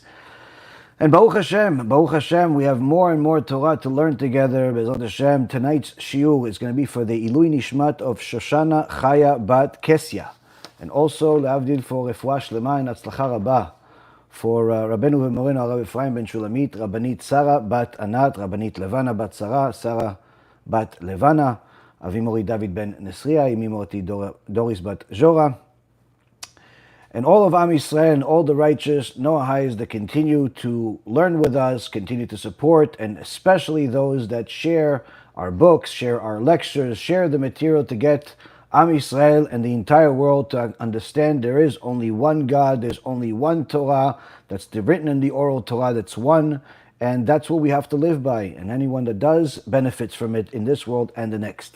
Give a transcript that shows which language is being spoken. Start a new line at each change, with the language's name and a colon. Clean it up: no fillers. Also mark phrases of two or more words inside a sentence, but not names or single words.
English: And
Hebrew: ברוך השם,
English: we have more and more Torah to learn together.
Hebrew: בעזרת השם,
English: tonight's shiur is going to be for the
Hebrew: עילוי נשמת
English: of Shoshana Chaya Bat Kesya. And also, le'avdil, for
Hebrew: רפואה שלמה
English: and
Hebrew: הצלחה רבה,
English: for
Hebrew: רבנו ומורנו
English: Arav Ephraim ben Shulamit, Rabbanit Sarah Bat Anat, Rabbanit Levana Bat Sarah, Sarah Bat Levana, Avimori David ben Nesriya, Imimorti Doris Bat Jora, and all of
Hebrew: עם ישראל
English: and all the righteous Noahis that continue to learn with us, continue to support, and especially those that share our books, share our lectures, share the material to get
Hebrew: עם ישראל
English: and the entire world to understand there is only one God, there's only one Torah, that's written in the oral Torah, that's one, and that's what we have to live by, and anyone that does benefits from it in this world and the next.